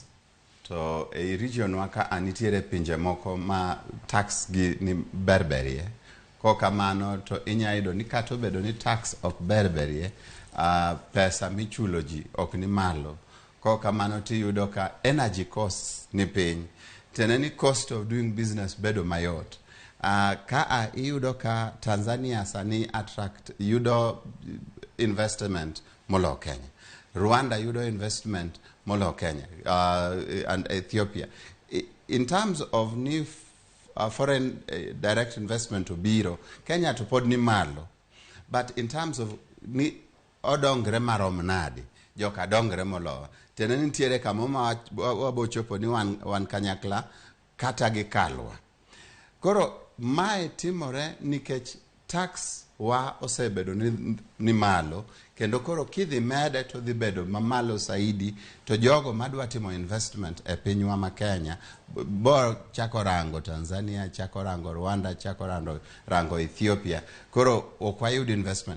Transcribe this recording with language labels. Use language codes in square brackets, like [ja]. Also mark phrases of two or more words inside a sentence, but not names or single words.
[luo] To e region waka nitiere pinje moko ma tax gi ni berberie. Kokamano to inya yudo ni kata obedo ni tax ok berberie, pesa michulo ji ok ni malo. Kokamano tiyudo ka [en] energy costs [luo] ni piny. Tiende ni [en] cost of doing business [luo] bedo mayot. Ka iyudo ka Tanzania sani yudo investment molo Kenya. Rwanda yudo investment molo Kenya, [en] and Ethiopia. In terms of new foreign direct investment [luo] to biro, Kenya to pod ni malo. [en] But in terms of [luo] ni odongre marom nadi, joka dongre molo. Tiende ni nitiere kama wabochopo ni wan kanyakla kata gi kalwa. Koro mae timore nikech tax wa osebedo ni malo, kendo koro kidhi mede to dhi bedo mamalo saidi, to jogo madwa timo investment e pinywa ma Kenya bo chako rango Tanzania, chako rango Rwanda, chako rango Ethiopia, koro ok wayud investment.